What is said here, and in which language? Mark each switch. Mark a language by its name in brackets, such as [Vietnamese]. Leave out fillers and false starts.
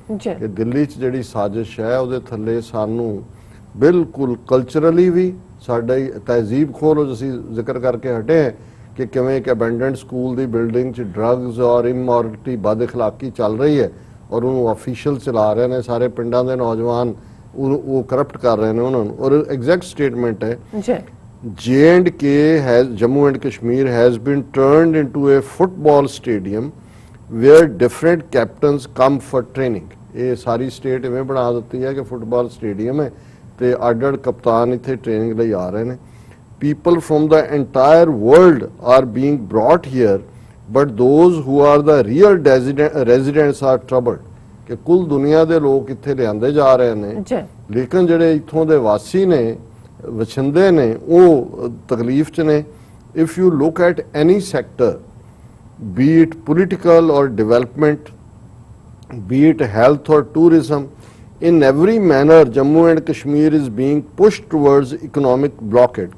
[Punjabi] ਕਿ ਦਿੱਲੀ 'ਚ ਜਿਹੜੀ ਸਾਜ਼ਿਸ਼ ਹੈ ਉਹਦੇ ਥੱਲੇ ਸਾਨੂੰ ਬਿਲਕੁਲ ਕਲਚਰਲੀ ਵੀ ਸਾਡਾ ਤਹਿਜ਼ੀਬ ਖੋਲ ਅਸੀਂ ਜ਼ਿਕਰ ਕਰਕੇ ਹਟੇ ਹਾਂ ਕਿ ਕਿਵੇਂ ਇੱਕ ਅਬੈਂਡਨਡ ਸਕੂਲ ਦੀ ਬਿਲਡਿੰਗ 'ਚ ਡਰੱਗਸ ਔਰ ਇਮੋਰਲਿਟੀ ਬਦ ਅਖਲਾਕੀ ਚੱਲ ਰਹੀ ਹੈ ਔਰ ਉਹਨੂੰ ਅਫੀਸ਼ੀਅਲ ਚਲਾ ਰਹੇ ਨੇ ਸਾਰੇ ਪਿੰਡਾਂ ਦੇ ਨੌਜਵਾਨ ਉਹ ਕਰਪਟ ਕਰ ਰਹੇ ਨੇ ਉਹਨਾਂ ਨੂੰ। ਔਰ ਐਗਜ਼ੈਕਟ ਸਟੇਟਮੈਂਟ ਹੈ [English] J&K has Jammu and Kashmir has been turned into a football stadium where different captains come for training. [Punjabi] ਇਹ ਸਾਰੀ ਸਟੇਟ ਇਵੇਂ ਬਣਾ ਦਿੱਤੀ ਹੈ ਕਿ ਫੁੱਟਬਾਲ ਸਟੇਡੀਅਮ ਹੈ ਤੇ ਅੱਡ-ਅੱਡ ਕਪਤਾਨ ਇੱਥੇ ਟ੍ਰੇਨਿੰਗ ਲਈ ਆ ਰਹੇ ਨੇ। [English] People from the entire world are being brought here, but those who are the real residents are troubled. [Punjabi] ਕਿ ਕੁੱਲ ਦੁਨੀਆ ਦੇ ਲੋਕ ਇੱਥੇ ਲਿਆਂਦੇ ਜਾ ਰਹੇ ਨੇ, ਲੇਕਿਨ ਜਿਹੜੇ ਇੱਥੋਂ ਦੇ ਵਾਸੀ ਨੇ ਵਸਿੰਦੇ ਨੇ ਉਹ ਤਕਲੀਫ 'ਚ ਨੇ। [English] If you look at any sector be it political or development be it health or tourism in every manner Jammu and Kashmir is being pushed towards economic blockade।